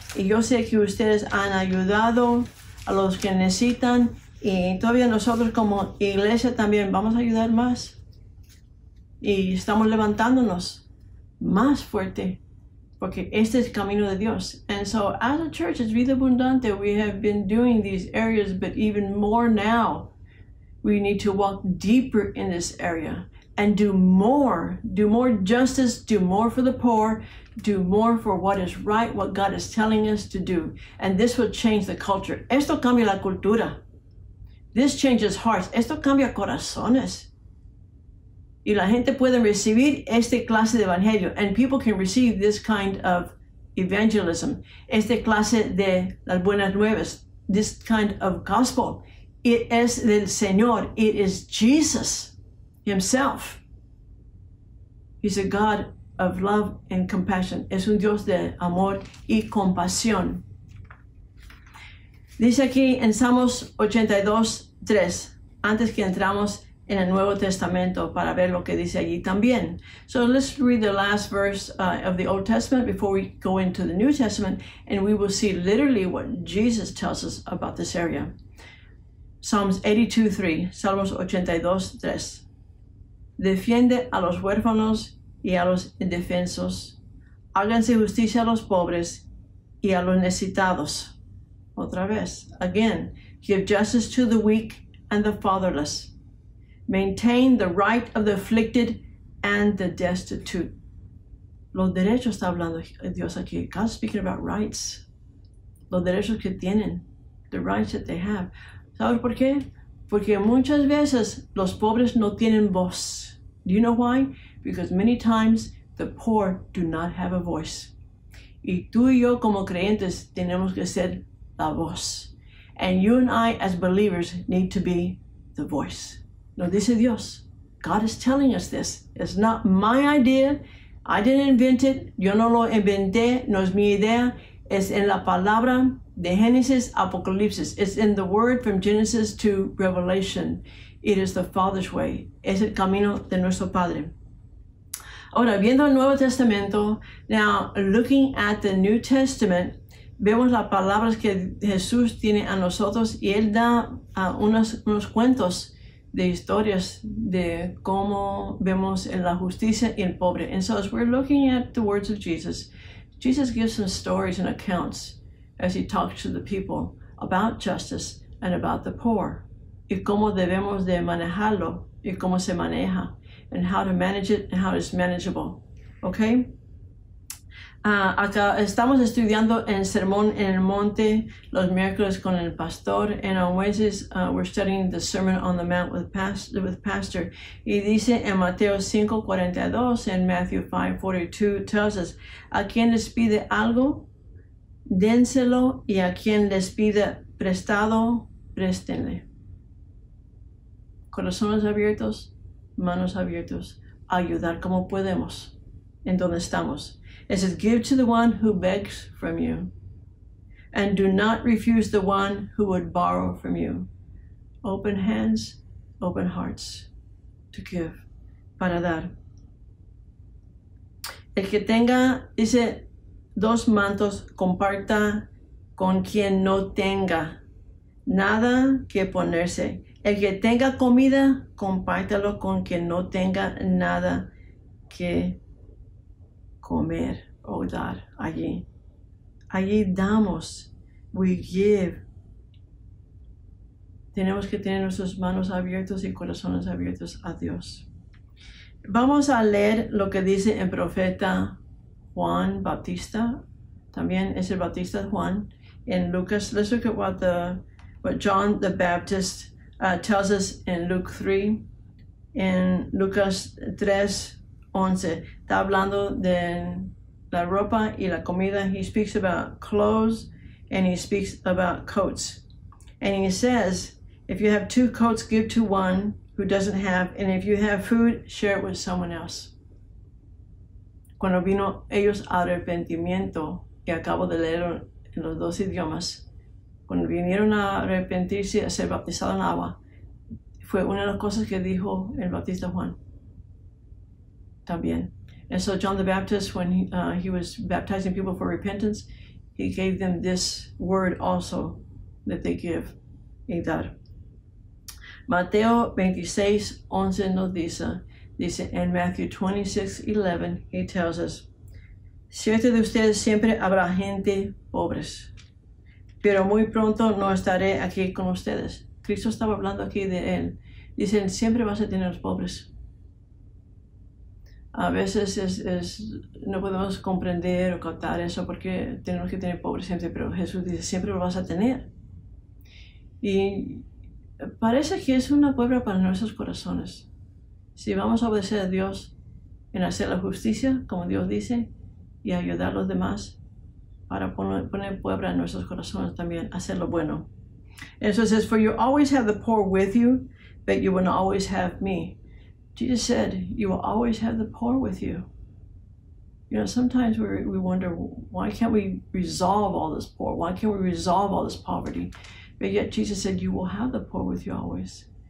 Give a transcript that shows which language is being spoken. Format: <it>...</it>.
<es>Y yo sé que ustedes han ayudado a los que necesitan. Y todavía nosotros como iglesia también vamos a ayudar más. Y estamos levantándonos más fuerte. Porque este es el camino de Dios.</es> <en>And so as a church, as Vida Abundante, we have been doing these areas, but even more now. We need to walk deeper in this area. And do more justice, do more for the poor, do more for what is right, what God is telling us to do. And this will change the culture.</en> <es>Esto cambia la cultura.</es> <en>This changes hearts.</en> <es>Esto cambia corazones. Y la gente puede recibir este clase de evangelio.</es> <en>And people can receive this kind of evangelism.</en> <es>Este clase de las buenas nuevas.</es> <en>This kind of gospel. It</en> <es>es del Señor.</es> <en>It is Jesus himself. He's a God of love and compassion.</en> <es>Es un Dios de amor y compasión. Dice aquí en Salmos 82:3, antes que entramos en el Nuevo Testamento para ver lo que dice allí también.</es> <en>So let's read the last verse of the Old Testament before we go into the New Testament, and we will see literally what Jesus tells us about this area. Psalms 82:3,</en> <es>Salmos 82:3. Defiende a los huérfanos y a los indefensos. Háganse justicia a los pobres y a los necesitados. Otra vez,</es> <en>again, give justice to the weak and the fatherless. Maintain the right of the afflicted and the destitute.</en> <es>Los derechos está hablando Dios aquí.</es> <en>God's speaking about rights.</en> <es>Los derechos que tienen.</es> <en>The rights that they have.</en> <es>¿Sabes por qué? Porque muchas veces los pobres no tienen voz.</es> <en>Do you know why? Because many times the poor do not have a voice.</en> <es>Y tú y yo como creyentes tenemos que ser la voz.</es> <en>And you and I as believers need to be the voice.</en> <es>Lo dice Dios.</es> <en>God is telling us this. It's not my idea. I didn't invent it.</en> <es>Yo no lo inventé. No es mi idea. Es en la palabra de Génesis, Apocalipsis.</es> <en>It's in the word from Genesis to Revelation. It is the Father's way.</en> <es>Es el camino de nuestro Padre. Ahora, viendo el Nuevo Testamento,</es> <en>now looking at the New Testament,</en> <es>vemos las palabras que Jesús tiene a nosotros y Él da unos cuentos de historias de cómo vemos en la justicia y el pobre.</es> <en>And so as we're looking at the words of Jesus, Jesus gives some stories and accounts as He talks to the people about justice and about the poor,</en> <es>y cómo debemos de manejarlo y cómo se maneja,</es> <en>and how to manage it and how it's manageable.</en> <es>Okay? Acá estamos estudiando el Sermón en el Monte los miércoles con el pastor,</es> <en>and on Wednesdays we're studying the Sermon on the Mount with pastor.</en> <es>Y dice en Mateo 5:42</es> <en>and Matthew 5:42 tells us,</en> <es>a quien les pide algo, dénselo, y a quien les pide prestado, préstenle. Corazones abiertos, manos abiertos, ayudar como podemos en donde estamos.</es> <en>It says, give to the one who begs from you, and do not refuse the one who would borrow from you. Open hands, open hearts to give,</en> <es>para dar. El que tenga, dice, 2 mantos, comparta con quien no tenga nada que ponerse. El que tenga comida, compártalo con quien no tenga nada que comer o dar allí. Allí damos.</es> <en>We give.</en> <es>Tenemos que tener nuestras manos abiertas y corazones abiertos a Dios. Vamos a leer lo que dice el profeta Juan Bautista. También es el Bautista Juan.</es> <en>In Lucas, let's look at what John the Baptist tells us in Luke 3.</en> <es>En Lucas 3:11, está hablando de la ropa y la comida.</es> <en>He speaks about clothes and he speaks about coats. And he says, if you have 2 coats, give to one who doesn't have, and if you have food, share it with someone else.</en> <es>Cuando vino ellos a arrepentimiento, que acabo de leer en los 2 idiomas, cuando vinieron a arrepentirse, a ser bautizados en agua, fue una de las cosas que dijo el Bautista Juan. También.</es> <en>And so John the Baptist, when he was baptizing people for repentance, he gave them this word also that they give</en> <es>y dar. Mateo 26:11 nos dice en</es> <en>Matthew 26:11, he tells us,</en> <es>cierto de ustedes siempre habrá gente pobres, pero muy pronto no estaré aquí con ustedes. Cristo estaba hablando aquí de él. Dicen, siempre vas a tener los pobres. A veces no podemos comprender o captar eso porque tenemos que tener pobres siempre, pero Jesús dice, siempre lo vas a tener. Y parece que es una prueba para nuestros corazones. Si vamos a obedecer a Dios en hacer la justicia, como Dios dice, y ayudar a los demás, para poner prueba en nuestros corazones también, hacer lo bueno.</es> <en>And so it says, for you always have the poor with you, but you will not always have me. Jesus said, you will always have the poor with you. You know, sometimes we wonder, why can't we resolve all this poor? Why can't we resolve all this poverty? But yet Jesus said, you will have the poor with you always.</en>